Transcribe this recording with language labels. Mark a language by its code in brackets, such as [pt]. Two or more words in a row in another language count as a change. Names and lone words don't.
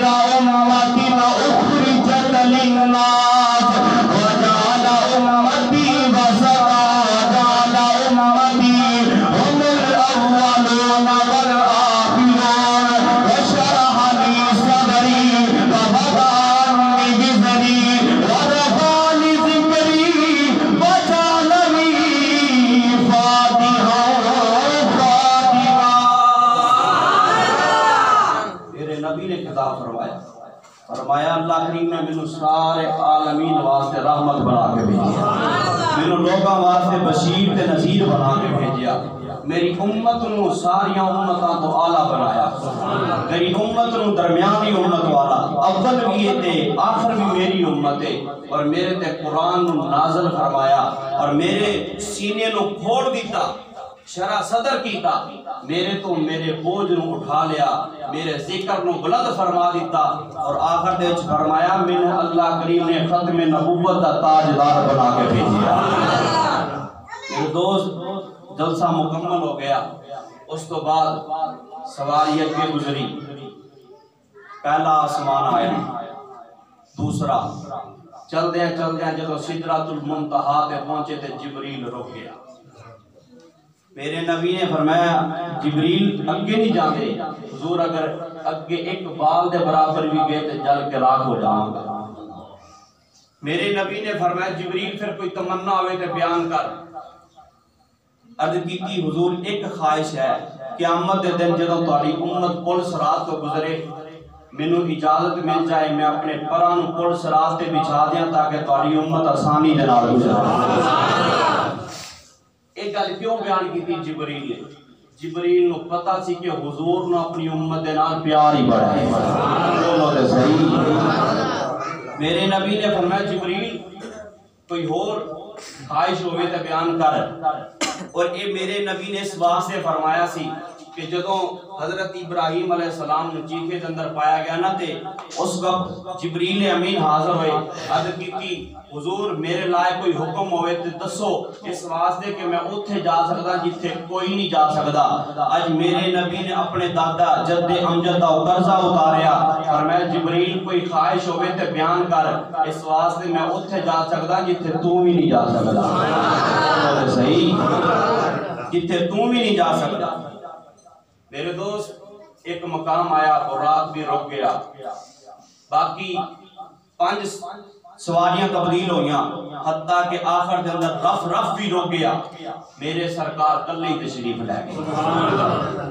[ar] امۃ اخرجت للناس وجعل امتی وسطا وجعل امتی هم الاولون والآخرون وشرح لی صدری ووضعنی بزری ورفعنی ذکری وجعلنی فاتحا خاتما۔ [pa] میرے نبی نے خطاب فرمایا اللہ کریم نے مینوں سارے عالمین واسطے رحمت بنا کے بھیجیا، مینوں لوگاں واسطے بشیر تے نذیر بنا کے بھیجیا، میری امت نو ساریاں امتاں تو اعلیٰ بنایا، میری امت نو درمیانی امت والا، اول بھی تے آخر بھی میری امت ہے، اور میرے تے قرآن نو نازل فرمایا اور میرے سینے نو کھوڑ دیتا، شرع صدر کیتا، میرے تو میرے بوجھ نو اٹھا لیا، میرے ذکر نو بلند فرما دیتا، اور آخر دے وچ فرمایا مینوں اللہ کریم نے ختم نبوت دا تاجدار بنا کے بھیجیا۔ میرے دوست جلسہ مکمل ہو گیا، اس تو بعد سواری اگے گزری، پہلا آسمان آیا، دوسرا چلدیاں جدوں سدرۃ المنتہا تے پہنچے تے جبریل رک گیا۔ میرے نبی نے فرمایا جبریل اگے نہیں جاندے، حضور اگر اگے ایک بال دے برابر بھی گئے تے جل کے راکھ ہو جاؤں گا۔ میرے نبی نے فرمایا جبریل پھر کوئی تمنا ہوئے تے بیان کر۔ عرض کی حضور ایک خواہش ہے، قیامت دے دن جدوں تہاڈی امت پل صراط تو گزرے مینوں اجازت مل جائے میں اپنے پراں نوں پل صراط تے بچھا دیاں تاکہ تہاڈی امت آسانی دے نال گزرے۔ ایک گل کیوں بیان کی تھی جبریل نے؟ جبریل نو پتہ سی کہ حضور نو اپنی امت دے نال پیار ہی بڑا ہے، بولو تے صحیح۔ میرے نبی نے فرمایا جبریل کوئی اور خواہش ہوئے تے بیان کر، اور یہ میرے نبی نے اس واسطے فرمایا سی کہ جدوں حضرت ابراہیم علیہ السلام نے چیخے دے اندر پایا گیا نا تے اس وقت جبریل امین حاضر ہوئے، عرض کی حضور میرے لائے کوئی حکم ہوئے تے دسو، اس واسطے کہ میں اتھے جا سکدا جتھے کوئی نہیں جا سکدا۔ اج میرے نبی نے اپنے دادا جد امجد دا قرضہ اتاریا، فرمایا جبریل کوئی خواہش ہوئے تے بیان کر، اس واسطے میں اتھے جا سکدا جتھے تو بھی نہیں جا سکدا، صحیح، جتھے تو بھی نہیں جا سکدا۔ میرے دوست ایک مقام آیا براق بھی رک گیا، باقی 5 سواریاں تبدیل ہوئیاں، حتیٰ کہ آخر دے اندر رف بھی رک گیا، میرے سرکار کلے ہی تشریف لے گئے۔